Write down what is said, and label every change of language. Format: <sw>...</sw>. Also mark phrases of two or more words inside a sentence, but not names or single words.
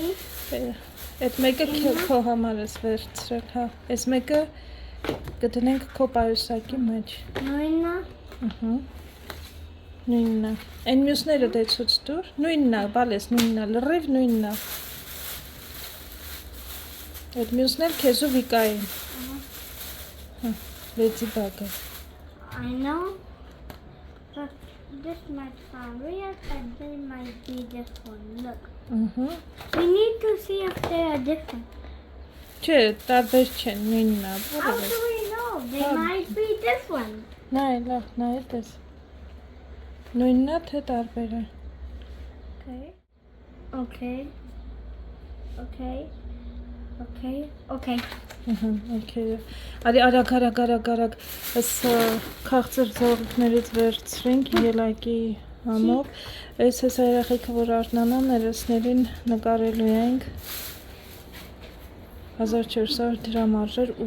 <hy>Այդ մեկը քո համար ես վերցրել, հա։ Այս մեկը կդնենք քո պայուսակի մեջ։ Նույնը։ Նույնն է։ Այն մյուսները դե ցույց տուր։ Նույնն է, բալես նույնն է, լրիվ նույնն է։ Այդ մյուսն էլ քեզ ու Վիկային։ Հա, Լեդի Բագը։</hy> <en>I know. But this might sound weird, but they might be different. Look. We need to see if they are different.</en> <hy>Չէ, տարբեր չեն, նույնն է։</hy> <en>How do we know? They might be different.</en> <hy>Նայ, լավ, նայ, տես։ Նույնն է, թե տարբեր է։</hy> <en>Okay. Okay.</en> <hy>Okay։ Արի արագ, այս քաղցր զորքներից վերցրենք ելակի համով։ Այս երեխեքը, որ արթնանան, ներսներին նկարելու ենք 1400 դրամ արժեր 8</hy>